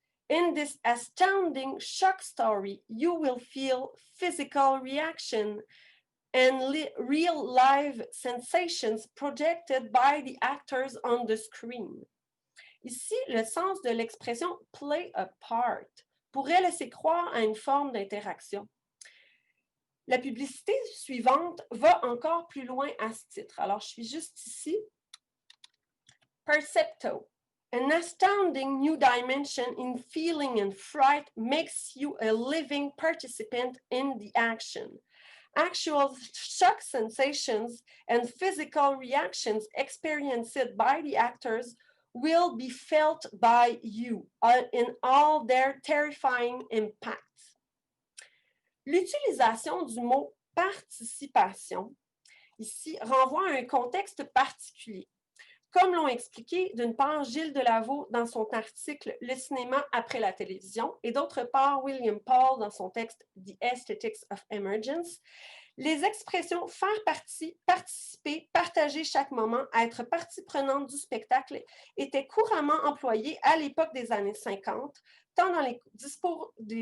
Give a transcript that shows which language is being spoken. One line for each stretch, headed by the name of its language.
English: In this astounding shock story, you will feel physical reaction and real live sensations projected by the actors on the screen.
French: Ici, le sens de l'expression « play a part » pourrait laisser croire à une forme d'interaction. La publicité suivante va encore plus loin à ce titre. Alors, je suis juste ici. Percepto.
English: An astounding new dimension in feeling and fright makes you a living participant in the action. Actual shock sensations and physical reactions experienced by the actors will be felt by you in all their terrifying impacts.
French: L'utilisation du mot participation, ici, renvoie à un contexte particulier. Comme l'ont expliqué, d'une part, Gilles Delaveau dans son article « Le cinéma après la télévision » et d'autre part, William Paul dans son texte « The Aesthetics of Emergence », les expressions « faire partie »,« participer »,« partager chaque moment »,« être partie prenante du spectacle » étaient couramment employées à l'époque des années 50, tant dans les discours